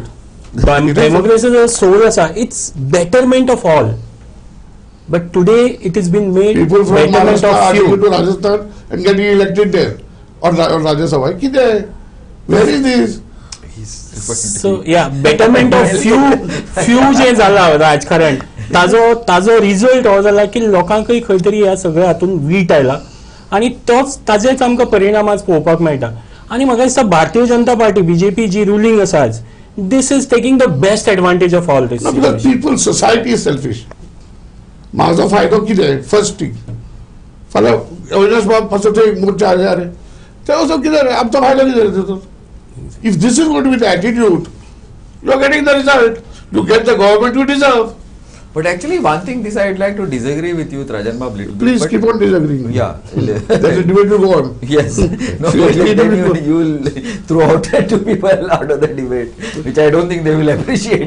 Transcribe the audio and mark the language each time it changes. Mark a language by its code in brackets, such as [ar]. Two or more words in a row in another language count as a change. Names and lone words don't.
[en] Democracy is a soul asa. It's betterment of all. But today it has been made people from betterment of Maharashtra few. are to Rajasthan and getting elected there or Rajya Sabha. Where is this? So yeah, betterment of few [kok] जे जाला राजकारण, ताजो रिजल्ट हो जाला की लोकांकय खंय तरी ह्या सगळ्या हातून वीट आयला आणि तोच ताजेच आमकां परिणाम आज पळोवपाक मेळटा. आणि म्हाका दिसता भारतीय जनता पार्टी, बीजेपी जी रुलींग आसा आज, [en] this is taking the best advantage of all this. No, because people, society is selfish. [kok] माझा फायदो कितें? [en] first thing [kok] फाल्यां अविनाश बाब फसवते मोर्चा आजार ते वचून कितें रे आमचो फायदो कितें रे? [en] If this is going to be the attitude, you are getting the result. You get the government you deserve. But actually, one thing this I'd like to disagree with you, Rajan Bab, little bit. Please keep on disagreeing. Yeah. There's a debate to go on. Yes. No, then you will throw out two people out of the debate, which I don't think they will appreciate.